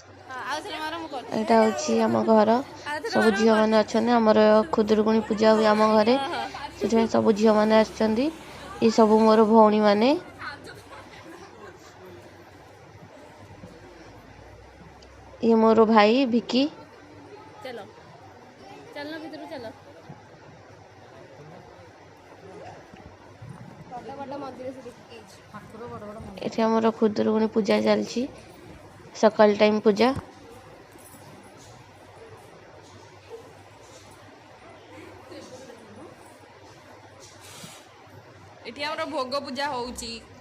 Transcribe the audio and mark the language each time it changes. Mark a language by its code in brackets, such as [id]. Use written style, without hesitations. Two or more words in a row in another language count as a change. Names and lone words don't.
[or] ଏଇଟା ହେଉଛି ଆମ ଘର। ସବୁ ଝିଅମାନେ ଅଛନ୍ତି। ଆମର ଖୁଦୁରୁକୁଣୀ ପୂଜା ହୁଏ ଆମ ଘରେ, ସେଥିପାଇଁ ସବୁ ଝିଅମାନେ ଆସିଛନ୍ତି। ଏ ସବୁ ମୋର ଭଉଣୀମାନେ। ଇଏ ମୋର ଭାଇ ଭିକି। [hi] चलो चलना भीतर चलो [or] ଏଠି ଆମର ଖୁଦୁରୁକୁଣୀ ପୂଜା ଚାଲିଛି, ସକାଳ ଟାଇମ୍ ପୂଜା। ଏଠି ଆମର ଭୋଗ ପୂଜା ହଉଛି।